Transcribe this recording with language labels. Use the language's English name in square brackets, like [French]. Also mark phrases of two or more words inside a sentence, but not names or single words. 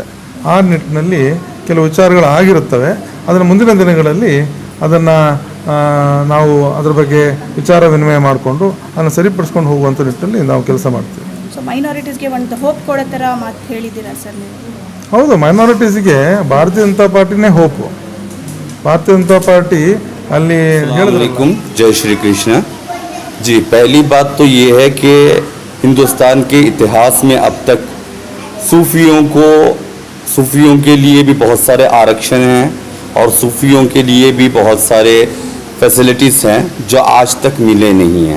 [Kannada] ಆ ನಿಟ್ಟಿನಲ್ಲಿ ಕೆಲವು ವಿಚಾರಗಳು ಆಗಿರುತ್ತವೆ. ಅದನ್ನು ಮುಂದಿನ ದಿನಗಳಲ್ಲಿ ಅದನ್ನು ನಾವು ಅದರ ಬಗ್ಗೆ ವಿಚಾರ ವಿನಿಮಯ ಮಾಡಿಕೊಂಡು ಅದನ್ನು ಸರಿಪಡಿಸ್ಕೊಂಡು ಹೋಗುವಂಥ ನಿಟ್ಟಿನಲ್ಲಿ ನಾವು ಕೆಲಸ ಮಾಡ್ತೀವಿ. ಸೊ ಮೈನಾರಿಟೀಸ್ಗೆ ಒಂದು ಹೋಪ್ ಕೊಡೋ ಥರ ಮಾತು ಹೇಳಿದ್ದೀರಾ ಸರ್ ನೀವು? ಹೌದು, ಮೈನಾರಿಟೀಸ್ಗೆ ಭಾರತೀಯ ಜನತಾ ಪಾರ್ಟಿನೇ ಹೋಪು. [Hindi] भारतीय जनता पार्टी अस्सलामुअलैकुम, जय श्री कृष्ण जी। पहली बात तो ये है कि हिंदुस्तान के इतिहास में अब तक सूफियों के लिए भी बहुत सारे आरक्षण हैं और सूफियों के लिए भी बहुत सारे फैसिलिटीज़ हैं जो आज तक मिले नहीं हैं।